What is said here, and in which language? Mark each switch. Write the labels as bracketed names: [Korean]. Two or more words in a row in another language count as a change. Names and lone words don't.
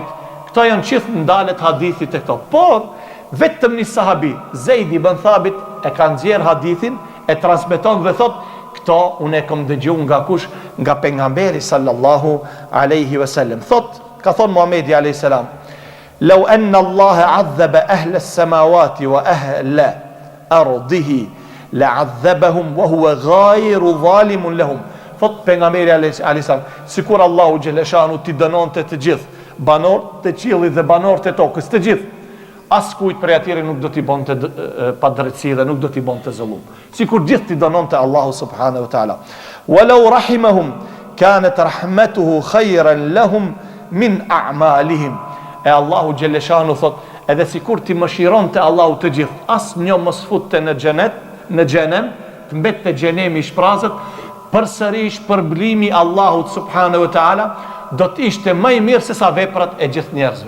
[Albanian] Këto janë gjithë ndalet hadithit e këto. Por vetëm një sahabi, Zeid ibn Thabit, e ka nxjerrë hadithin, e transmeton dhe thot Këto unë e kam dëgjuar nga kush? Nga pejgamberi [Arabic] صلى الله عليه وسلم. [Albanian] Ka thon Muhamedi [Arabic] عليه السلام لو أن الله عذب أهل السماوات وأهل أرضه لعذبهم وهو غير ظالم لهم." [Albanian] Thot pejgamberi [Arabic] عليه السلام, [Albanian] sikur Allahu xheleshanu ti dënonte të gjithë banorët të qiellit dhe banorët e tokës, të gjithë, askujt prej atyre nuk do t'i bonte pa drejtësi dhe nuk do t'i bonte zullum. Sikur gjithë ti dënonte Allahu [Arabic] سبحانه وتعالى. ولو رحمهم كانت رحمته خيرا لهم من أعمالهم. [Albanian] E Allahu xheleshanu thot, edhe sikur ti mëshironte Allahu të gjithë, asnjë mos futte në xhenet, në xhenem, të mbette xhenemi i shprazët, përsërish përblimi Allahut [Arabic] سبحانه وتعالى [Albanian] do të ishte më i mirë se sa veprat e gjithë njerëzve.